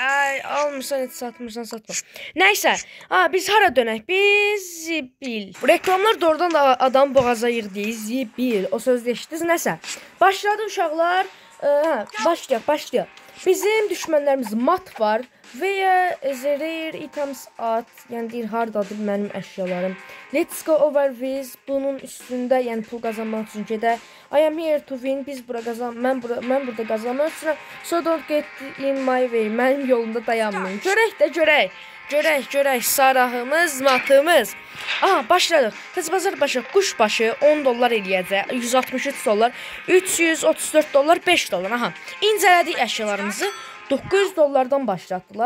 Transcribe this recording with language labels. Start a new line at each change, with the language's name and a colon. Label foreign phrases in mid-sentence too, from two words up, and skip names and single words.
Azerbaijani: Almırsan, heç satmırsan, satma. Nəysə, biz hara dönək? Biz zibil. Reklamlar doğrudan da adam boğaza yırdı. Zibil. O sözü eşitdiniz. Nəsə. Başladı uşaqlar. Başlayaq. Bizim düşmənlərimiz mat var. Veya
English: rare items
Azerbaijani: at. Yəni deyir, hardadır mənim əşyalarım.
English: Let's go over with.
Azerbaijani: Bunun üstündə, yəni pul qazanmaq üçün gedək.
English: I am here to win.
Azerbaijani: Mən burada qazanmaq üçün.
English: So don't get in my way.
Azerbaijani: Mənim yolumda dayanmayın. Görək. Sarahımız, matımız. Başladıq. Tezbazar başı, quşbaşı 10 dollar eləyəcək. 163 dollar. 334 dollar, 5 dollar. İncələdik əşyalarımızı. 900 dollardan başlatdılar.